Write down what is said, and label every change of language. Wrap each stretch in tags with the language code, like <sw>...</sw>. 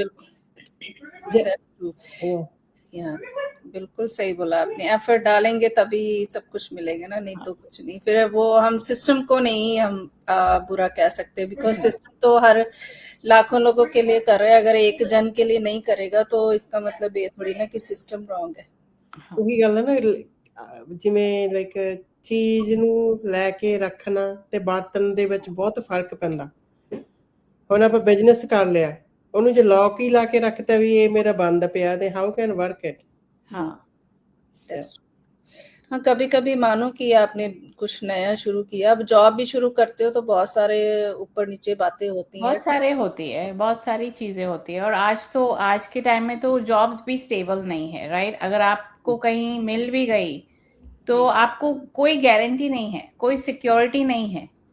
<hi>बिल्कुल</hi> <en>That's true.</en> <hi>Yeah, बिल्कुल सही बोला आपने, एफर्ट डालेंगे तभी सब कुछ मिलेगा ना, नहीं तो कुछ नहीं। फिर वो हम सिस्टम को नहीं हम बुरा कह सकते, बिकॉज सिस्टम तो हर लाखों लोगों के लिए कर रहे हैं, अगर एक जन के लिए नहीं करेगा तो इसका मतलब ये थोड़ी ना कि सिस्टम रॉन्ग है।</hi> <pa>ਉਹੀ ਗੱਲ ਹੈ ਨਾ ਜਿਵੇਂ ਲਾਈਕ ਚੀਜ਼ ਨੂੰ ਲੈ ਕੇ ਰੱਖਣਾ ਤੇ ਵਰਤਣ ਦੇ ਵਿੱਚ ਬਹੁਤ ਫਰਕ ਪੈਂਦਾ ਹੁਣ ਆਪਾਂ ਬਿਜ਼ਨਸ ਕਰ ਲਿਆ ਉਹਨੂੰ ਜੇ ਲੌਕ ਹੀ ਲਾ ਕੇ ਰੱਖਤਾ ਵੀ ਇਹ ਮੇਰਾ ਬੰਦ ਪਿਆ ਤੇ</pa> <en>How can work it.</en> <hi>हाँ That's हाँ, कभी कभी मानो कि आपने कुछ नया शुरू किया, अब जॉब भी शुरू करते हो तो बहुत सारे ऊपर नीचे बातें होती हैं। बहुत सारे होती है, बहुत सारी चीजें होती है। और आज के टाइम में तो जॉब्स भी स्टेबल नहीं है, राइट? अगर आपको कहीं मिल भी गई तो आपको कोई गारंटी नहीं है, कोई सिक्योरिटी नहीं है।</hi>